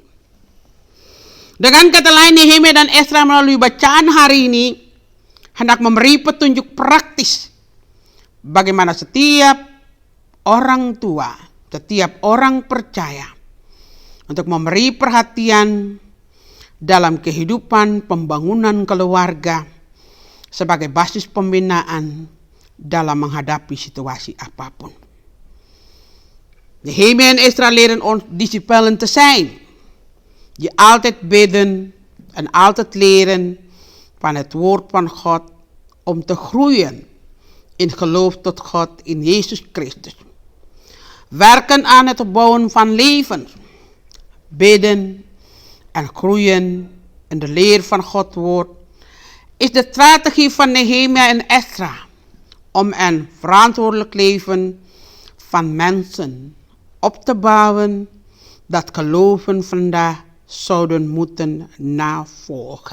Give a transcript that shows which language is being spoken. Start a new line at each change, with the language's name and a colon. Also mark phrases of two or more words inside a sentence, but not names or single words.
Indonesian: Dengan kata lain, Nehemia dan Esra melalui bacaan hari ini hendak memberi petunjuk praktis bagaimana setiap orang tua, setiap orang percaya untuk memberi perhatian dalam kehidupan pembangunan keluarga sebagai basis pembinaan dalam menghadapi situasi apapun.
Dutch: Nehemia en Esra leren ons discipelen te zijn, die altijd bidden en altijd leren van het woord van God om te groeien in geloof tot God in Jezus Christus. Werken aan het opbouwen van levens, bidden en groeien in de leer van Gods woord is de strategie van Nehemia en Esra om een verantwoordelijk leven van mensen op te bouwen dat geloven vandaag zouden moeten navolgen.